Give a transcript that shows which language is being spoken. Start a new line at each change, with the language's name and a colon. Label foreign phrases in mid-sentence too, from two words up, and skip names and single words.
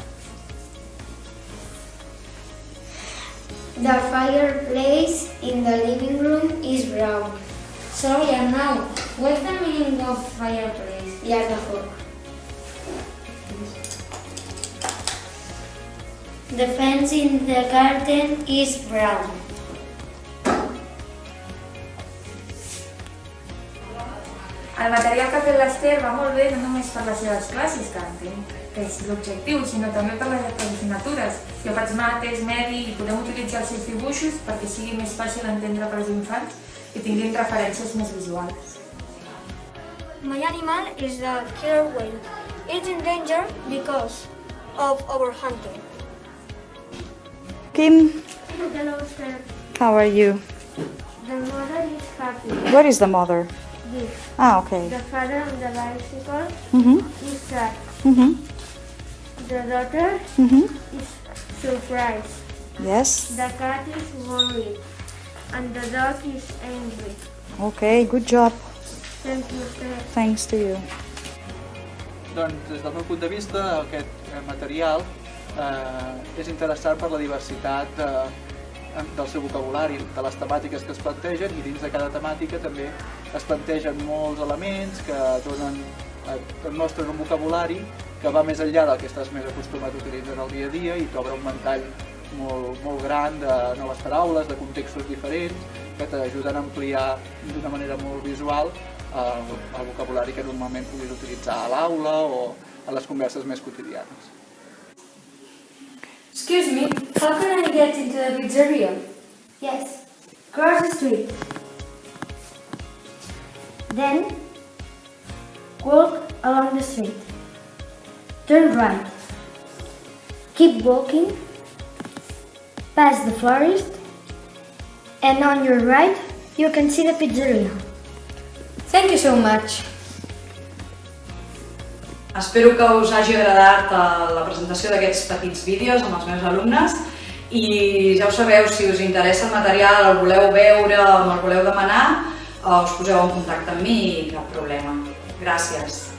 English: The fireplace in the living room is brown. Sorry, Arnau, what's the meaning of fireplace? Yeah, the fork. The fence in the garden is brown.
Catalan: El material que ha fet l'Ester va molt bé no només per les seves classes, que entenc que és l'objectiu, sinó també per les assignatures. Jo faig mates, medi i podem utilitzar els seus dibuixos perquè sigui més fàcil entendre per als infants i tinguin referències més visuals.
English: My animal is the killer whale. It's in danger because of overhunting. Kim, Hello, sir. how are you? The mother is happy. Where is the mother? This. Okay. The father on the bicycle Mm-hmm. is sad. Mm-hmm. The daughter Mm-hmm. is surprised. Yes. The cat is worried. And the dog is angry. Okay, good job. Thank you, sir. Thanks to you.
Catalan: Doncs, des del meu punt de vista, aquest material és interessant per la diversitat del seu vocabulari, de les temàtiques que es plantegen, i dins de cada temàtica també es plantegen molts elements que et mostren un vocabulari que va més enllà del que estàs més acostumat a utilitzar en el dia a dia i t'obre un ventall molt gran de noves paraules, de contextos diferents, que t'ajuden a ampliar d'una manera molt visual el vocabulari que normalment puguis utilitzar a l'aula o a les converses més quotidianes.
English: Excuse me, how can I get into the pizzeria? Yes. Cross the street. Then, walk along the street. Turn right. Keep walking. Pass the florist. And on your right, you can see the pizzeria. Thank you so much.
Catalan: Espero que us hagi agradat la presentació d'aquests petits vídeos amb els meus alumnes i ja ho sabeu, si us interessa el material, el voleu veure o me'l voleu demanar, us poseu en contacte amb mi i cap problema. Gràcies.